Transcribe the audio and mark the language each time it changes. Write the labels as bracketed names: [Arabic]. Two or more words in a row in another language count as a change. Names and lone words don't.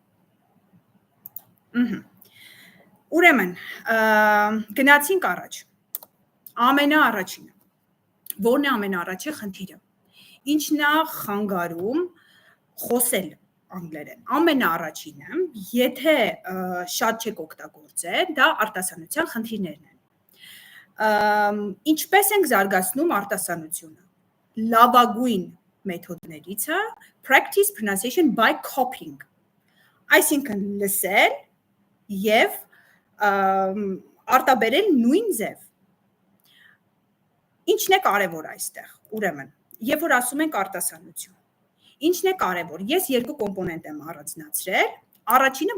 [Armenian] Ուրեմն, գնացինք առաջ, ամենաառաջինը, որն է ամենաառաջի խնդիրը, ինչն է խանգարում խոսել անգլերեն, ամենաառաջինը, եթե շատ չեք օգտագործել, դա արտասանության խնդիրներն են, ինչպես ենք զարգացնում արտասանությունը, լավագույն մեթոդներից է [English] practice pronunciation by copying, [Armenian] այսինքն լսել և արտաբերել նույն ձև, ինչն է կարևոր այստեղ, ուրեմն, երբ որ ասում ենք արտասանություն, ինչն է կարևոր, ես երկու կոմպոնենտ եմ առանձնացրել, առաջինը